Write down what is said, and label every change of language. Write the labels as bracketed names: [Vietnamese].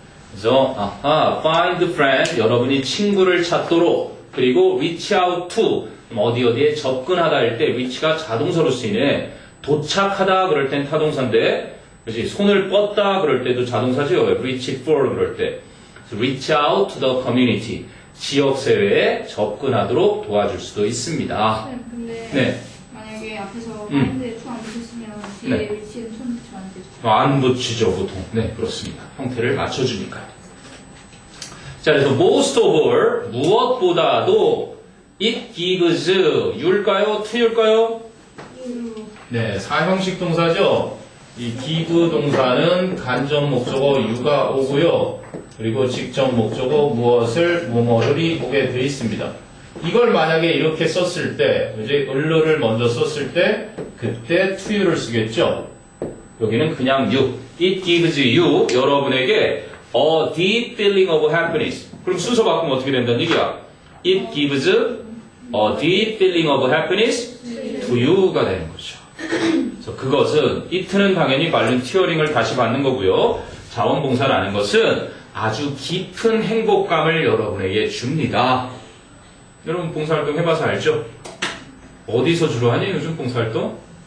[Korean] 그래서 [English] find friend [Korean] 여러분이 친구를 찾도록 그리고 [English] reach out to [Korean] 어디에 접근하다 할 때 reach가 자동사로 쓰이네. 도착하다 그럴 땐 타동사인데 그렇지? 손을 뻗다 그럴 때도 자동사죠. [English] reach for [Korean] 그럴 때. [English] reach out to the community. [Korean] 지역사회에 접근하도록 도와줄 수도 있습니다. 네, 근데 네. 만약에 앞에서 마인드에 투 안 붙였으면 뒤에 네. 위치에 손 붙이면 안 되죠. 안 붙이죠, 보통. 네, 그렇습니다. 형태를 맞춰주니까요. 자, 그래서 [English] most of all, [Korean] 무엇보다도 [English] it gives, [Korean] you일까요? to일까요? 네, 사형식 동사죠. 이 give 동사는 간접 목적어 you가 오고요. 그리고 직접 목적어 무엇을, 뭐뭐를이 오게 되어 있습니다. 이걸 만약에 이렇게 썼을 때, 이제 을를 먼저 썼을 때, 그때 to you를 쓰겠죠. 여기는 그냥 you. [English] It gives you, 여러분에게 a deep feeling of happiness. [Korean] 그럼 순서 바꾸면 어떻게 된다는 얘기야? [English] It gives a deep feeling of happiness to you가 [Korean] 되는 거죠. 그래서 그것은, it는 당연히 volunteering을 다시 받는 거고요. 자원봉사라는 것은 아주 깊은 행복감을 여러분에게 줍니다. 여러분 봉사활동 해봐서 알죠? 어디서 주로 하니? 요즘 봉사활동?